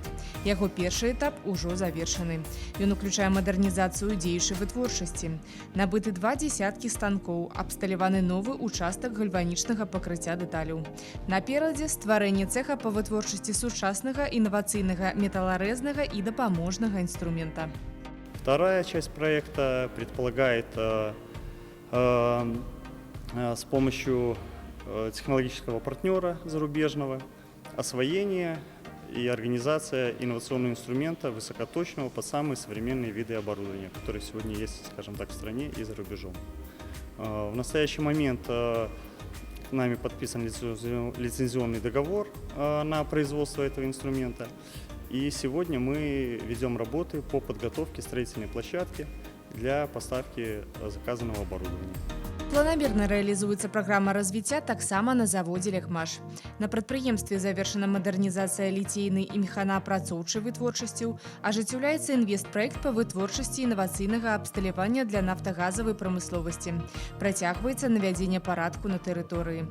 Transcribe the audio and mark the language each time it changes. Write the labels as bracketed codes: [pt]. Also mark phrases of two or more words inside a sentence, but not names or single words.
[be] Яго першы этап ужо завершаны. Ён уключае мадэрнізацыю дзеючай вытворчасці. Набыты 2 дзесяткі станкоў, абсталяваны новы участак гальванічнага пакрыцця дэталяў. Наперадзе стварэнне цэха па вытворчасці сучаснага інавацыйнага металларэзнага і дапаможнага инструмента. [ru] Вторая часть проекта предполагает с помощью технологического партнера зарубежного освоение и организация инновационного инструмента высокоточного под самые современные виды оборудования, которые сегодня есть, скажем так, в стране и за рубежом. В настоящий момент нами подписан лицензионный договор на производство этого инструмента. И сегодня мы ведем работы по подготовке строительной площадки для поставки заказанного оборудования. [be] Планамерна рэалізуецца праграма развіцця таксама на заводзе «Легмаш». На прадпрыемстве завершана мадэрнізацыя ліцейнай і механаапрацоўчай вытворчасцяў, ажыццяўляецца інвестпраект па вытворчасці інавацыйнага абсталявання для нафтагазавай прамысловасці. Працягваецца навядзенне парадку на тэрыторыі.